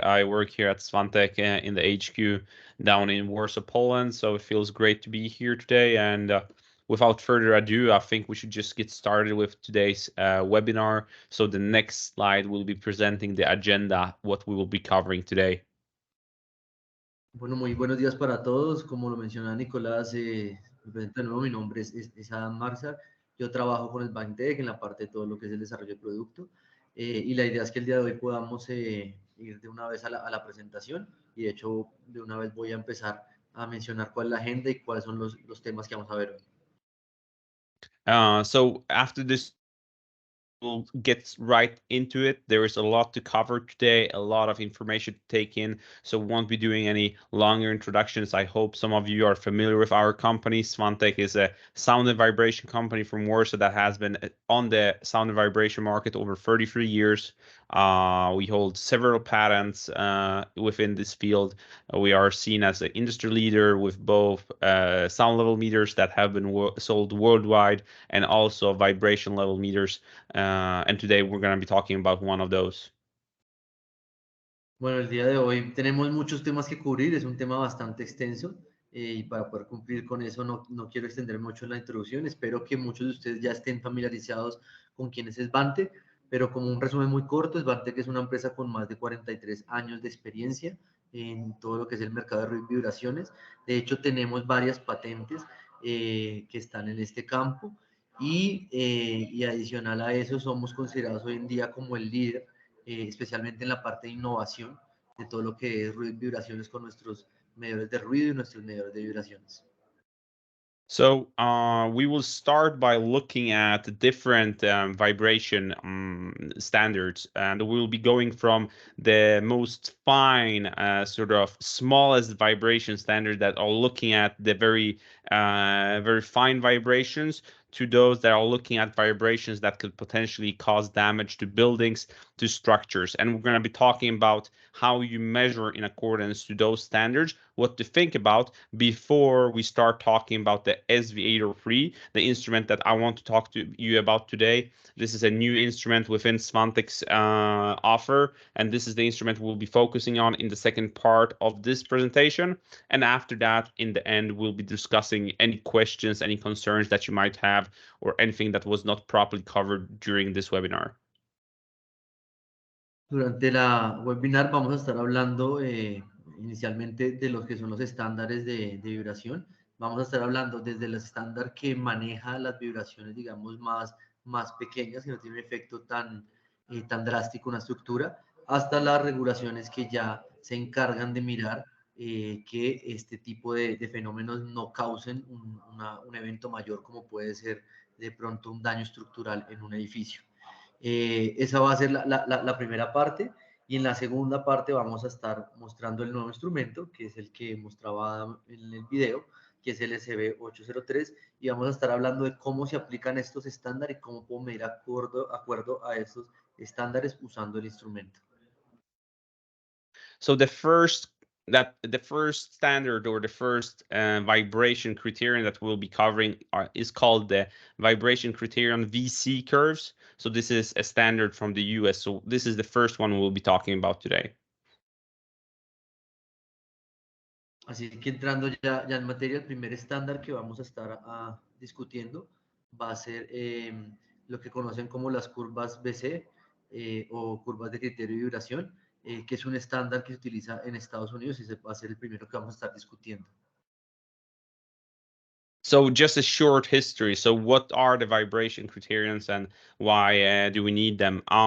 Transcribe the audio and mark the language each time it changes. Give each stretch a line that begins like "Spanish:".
English: I work here at Svantek in the HQ down in Warsaw, Poland. So it feels great to be here today. And without further ado, I think we should just get started with today's webinar. So the next slide will be presenting the agenda, what we will be covering today.
Spanish: Bueno, muy buenos días para todos. Como lo mencionaba Nicolás, me presento de nuevo, mi nombre es Adam Marczak. Yo trabajo con el Svantek en la parte de todo lo que es el desarrollo de producto. Y la idea es que el día de hoy podamos ir de una vez a la presentación. Y de hecho, de una vez voy a empezar a mencionar cuál es la agenda y cuáles son los temas que vamos a ver hoy.
English: So after this, we'll get right into it. There is a lot to cover today, a lot of information to take in, so we won't be doing any longer introductions. I hope some of you are familiar with our company. Svantek is a sound and vibration company from Warsaw that has been on the sound and vibration market over 33 years. We hold several patents within this field. We are seen as an industry leader with both sound level meters that have been sold worldwide and also vibration level meters. And today we're going to be talking about one of those.
Spanish: Bueno, el día de hoy tenemos muchos temas que cubrir, es un tema bastante extenso y para poder cumplir con eso no quiero extender mucho en la introducción. Espero que muchos de ustedes ya estén familiarizados con quién es Svantek, pero como un resumen muy corto, Svantek es una empresa con más de 43 años de experiencia en todo lo que es el mercado de ruido y vibraciones. De hecho, tenemos varias patentes que están en este campo y adicional a eso somos considerados hoy en día como el líder especialmente en la parte de innovación de todo lo que es ruido y vibraciones con nuestros medidores de ruido y nuestros medidores de vibraciones.
English: So we will start by looking at different vibration standards, and we'll be going from the most fine, sort of smallest vibration standard that are looking at the very fine vibrations to those that are looking at vibrations that could potentially cause damage to buildings, to structures. And we're going to be talking about how you measure in accordance to those standards, what to think about before we start talking about the SV803, the instrument that I want to talk to you about today. This is a new instrument within Svantek's offer, and this is the instrument we'll be focusing on in the second part of this presentation. And after that, in the end, we'll be discussing any questions, any concerns that you might have, or anything that was not properly covered during this webinar.
Spanish: Durante la webinar vamos a estar hablando inicialmente de lo que son los estándares de vibración. Vamos a estar hablando desde el estándar que maneja las vibraciones, digamos, más pequeñas, que no tienen un efecto tan drástico en una estructura, hasta las regulaciones que ya se encargan de mirar que este tipo de fenómenos no causen un evento mayor, como puede ser de pronto un daño estructural en un edificio. Esa va a ser la primera parte, y en la segunda parte vamos a estar mostrando el nuevo instrumento, que es el que mostraba en el video, que es el SV803, y vamos a estar hablando de cómo se aplican estos estándares y cómo puedo medir acuerdo a esos estándares usando el instrumento.
English: So the first standard, or the first vibration criterion that we'll be covering is called the vibration criterion VC curves. So this is a standard from the US. So this is the first one we'll be talking about today.
Spanish: Así que entrando ya en materia, el primer estándar que vamos a estar discutiendo va a ser lo que conocen como las curvas BC o curvas de criterio de vibración, que es un estándar que se utiliza en Estados Unidos, y ese va a ser el primero que vamos a estar discutiendo.
English: So just a short history. So what are the vibration criterions and why do we need them?